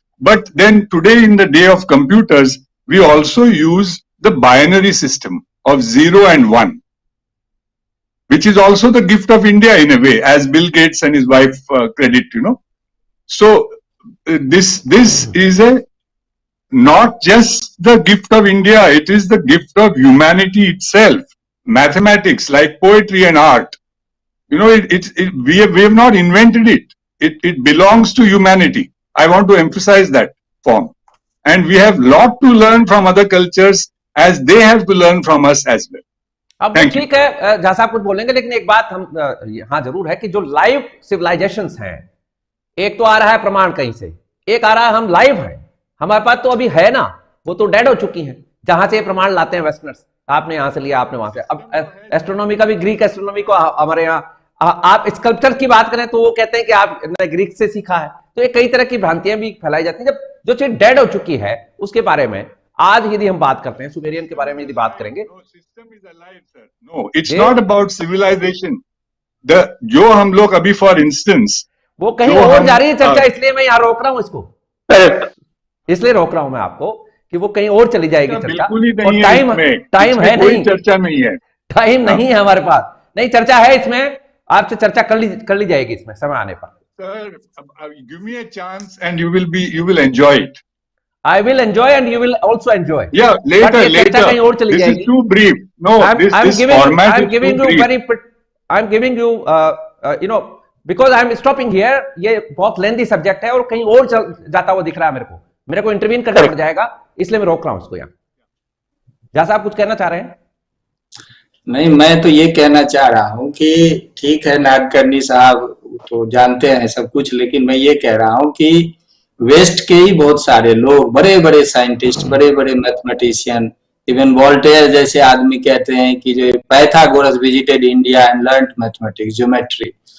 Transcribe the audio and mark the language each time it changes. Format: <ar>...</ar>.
<en>But then today, in the day of computers, we also use the binary system of 0 and 1, which is also the gift of India in a way, as Bill Gates and his wife credit, So this is not just the gift of India, it is the gift of humanity itself. Mathematics, like poetry and art, we have not invented it. It belongs to humanity. I want to emphasize that form. And we have lot to learn from other cultures as they have to learn from us as well.</en> <hi>अब ठीक है, जहां साहब कुछ बोलेंगे, लेकिन एक बात हम हाँ जरूर है कि जो लाइव सिविलाइजेशंस हैं, एक तो आ रहा है प्रमाण कहीं से, एक आ रहा है हम लाइव हैं, हमारे पास तो अभी है ना, वो तो डेड हो चुकी हैं, जहां से प्रमाण लाते हैं वेस्टर्नर्स, आपने यहां से लिया, आपने वहां से। अब एस्ट्रोनॉमी का भी, ग्रीक एस्ट्रोनॉमी को हमारे यहाँ आप स्कल्पचर की बात करें तो वो कहते हैं कि आपने ग्रीक से सीखा है। तो ये कई तरह की भ्रांतियां भी फैलाई जाती हैं। जब जो चीज डेड हो चुकी है उसके बारे में आज यदि हम बात करते हैं, सुमेरियन के बारे में यदि बात करेंगे,</hi> <en>No, it's not about civilization.</en> <hi>जो हम लोग अभी फॉर इंस्टेंस, वो कहीं और जा रही है चर्चा, इसलिए मैं यहाँ रोक रहा हूँ इसको, इसलिए रोक रहा हूं मैं आपको कि वो कहीं और चली जाएगी चर्चा। और टाइम है नहीं, चर्चा नहीं है, टाइम नहीं है हमारे पास, नहीं चर्चा है इसमें, आपसे चर्चा कर ली जाएगी इसमें समय आने पर।</hi> <en>Sir, give me a chance and you will enjoy it. I will enjoy and you will also enjoy. Yeah, later.</en> <hi>कहीं और चली</hi> <en>this</en> <hi>जाएगी।</hi> <en>is too brief. No, this format is too brief. I'm giving you, because I'm stopping here.</en> <hi>ये बहुत lengthy subject है और कहीं और जाता हुआ दिख रहा है मेरे को इंटरवीन करना पड़ जाएगा, इसलिए मैं रोक रहा हूं उसको यहाँ। जैसा आप कुछ कहना चाह रहे हैं? नहीं, मैं तो ये कहना चाह रहा हूँ कि ठीक है, नाडकर्णी साहब तो जानते हैं सब कुछ, लेकिन मैं ये कह रहा हूँ कि वेस्ट के ही बहुत सारे लोग, बड़े बड़े साइंटिस्ट, बड़े बड़े मैथमेटिशियन, इवन वोल्टेयर जैसे आदमी कहते हैं कि जो</hi> <en>Pythagoras visited India and learned mathematics, geometry,</en>